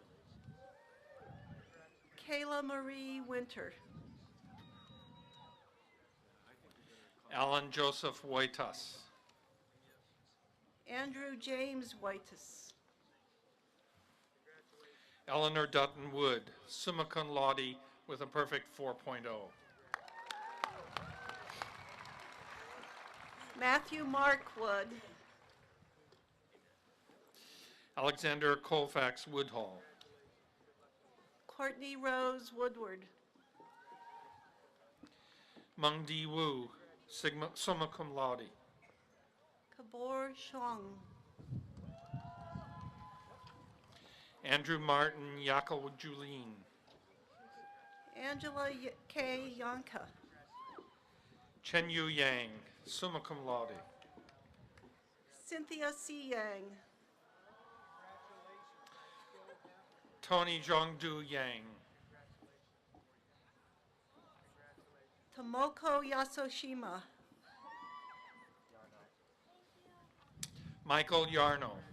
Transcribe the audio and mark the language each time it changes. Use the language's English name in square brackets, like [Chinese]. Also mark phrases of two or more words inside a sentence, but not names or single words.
[English] Kayla Marie Winter. Alan Joseph Wojtas. Andrew James Whitus. Eleanor Dutton Wood, [Latin] summa cum laude [English] with a perfect 4.0. Matthew Mark Wood. Alexander Colfax Woodhall. Courtney Rose Woodward. Mung Di Wu, [Latin] summa cum laude. [English] Kabor Shong. Andrew Martin Yakel Julien. Angela K. Yanka. Chen Yu Yang, [Latin] summa cum laude. [English] Cynthia C. Yang. Tony Zhongdu Yang. Tomoko Yasoshima. Michael Yarno.